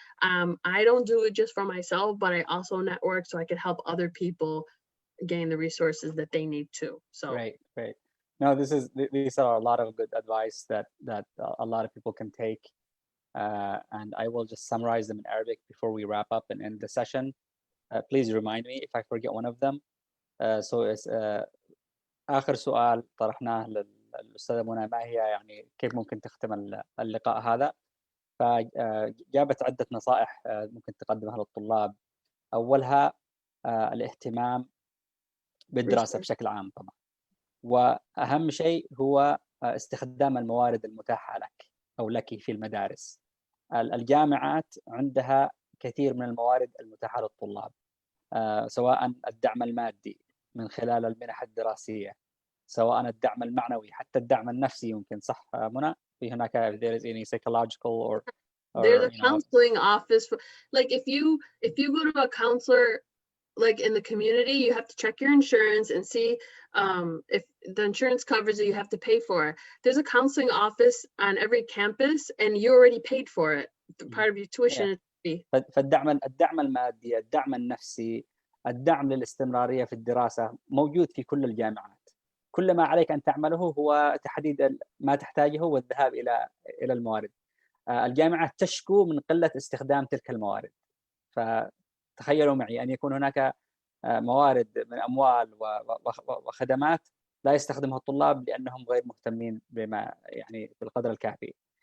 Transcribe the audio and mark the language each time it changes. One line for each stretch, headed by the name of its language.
English: I don't do it just for myself, but I also network so I could help other people gain the resources that they need too. So Great. No, these are a lot of good advice that a lot of people can take, and I will just summarize them in Arabic before we wrap up and end the session. Please remind me if I forget one of them.
Arabic: So آخر سؤال طرحناه للأستاذة منى، ما هي يعني كيف ممكن تختم اللقاء هذا؟ فجابت عدة نصائح ممكن تقدمها للطلاب. أولها الاهتمام بالدراسة بشكل عام طبعا، وأهم شيء هو استخدام الموارد المتاحة لك أو لك في المدارس. الجامعات عندها كثير من الموارد المتاحة للطلاب، سواء الدعم المادي من خلال المنح الدراسية، سواء الدعم المعنوي، حتى الدعم النفسي يمكن، صح منى؟ في هناك
English: there is any psychological or there's a counseling office. Like if you go to a counselor like in the community, you have to check your insurance and see if the insurance covers it, you have to pay for it. There's a counseling office on every campus and you already paid for it. Part of your tuition fee.
Arabic: فالدعم المادي، الدعم النفسي، الدعم للاستمرارية في الدراسة موجود في كل الجامعات. كل ما عليك أن تعمله هو تحديد ما تحتاجه والذهاب إلى الموارد. الجامعات تشكو من قلة استخدام تلك الموارد. فتخيلوا معي أن يكون هناك موارد من أموال وخدمات لا يستخدمها الطلاب لأنهم غير مهتمين بما يعني بالقدر الكافي.